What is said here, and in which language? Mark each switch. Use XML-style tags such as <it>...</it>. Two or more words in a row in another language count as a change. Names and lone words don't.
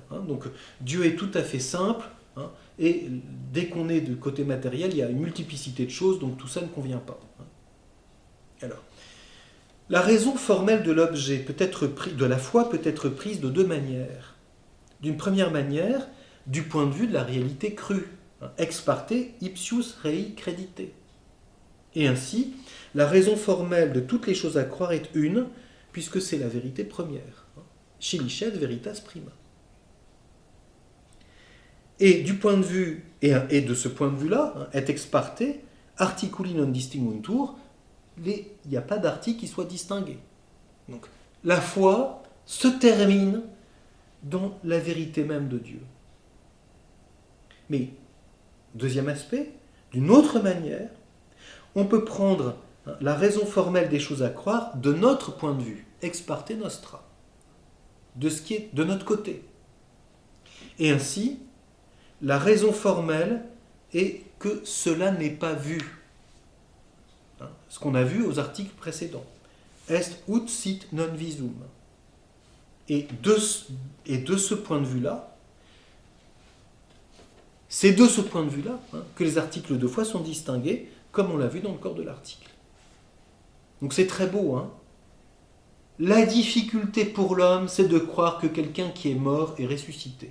<fr>Donc Dieu est tout à fait simple, et dès qu'on est du côté matériel, il y a une multiplicité de choses, donc tout ça ne convient pas. Alors, la raison formelle de l'objet de la foi peut être prise de deux manières. D'une première manière, du point de vue de la réalité crue,</fr> <la>ex parte ipsius rei credite.</la> <fr>Et ainsi, la raison formelle de toutes les choses à croire est une, puisque c'est la vérité première.</fr> <la>Scilicet veritas prima.</la> <fr>Et du point de vue, et de ce point de vue-là,</fr> <la>et ex parte, articuli non distinguuntur,</la> <fr>il n'y a pas d'article qui soit distingué. Donc, la foi se termine dans la vérité même de Dieu. Mais, deuxième aspect, d'une autre manière, on peut prendre la raison formelle des choses à croire de notre point de vue,</fr> <la>ex parte nostra,</la> <fr>de ce qui est de notre côté. Et ainsi, la raison formelle est que cela n'est pas vu. Ce qu'on a vu aux articles précédents.</fr> <la>Est ut sit non visum.</la> <fr>Et de ce point de vue-là, c'est de ce point de vue-là que les articles de foi sont distingués, comme on l'a vu dans le corps de l'article. Donc c'est très beau. La difficulté pour l'homme, c'est de croire que quelqu'un qui est mort est ressuscité.</fr>